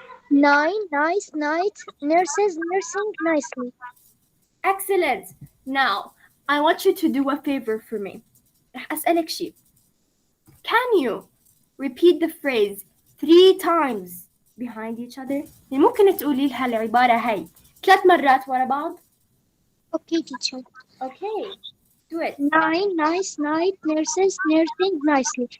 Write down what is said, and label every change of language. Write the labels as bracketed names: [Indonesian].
[English] Night nurses nursing nicely. Excellent. Now, I want you to do a favor for me. [Arabic] رح أسألك شيء. [English] Can you repeat the phrase 3 times behind each other? [Arabic] يعني ممكن تقولي لها العبارة هاي 3 مرات ورا بعض؟ [English] Okay, teacher. Okay. Do it. Night nurses nursing nicely.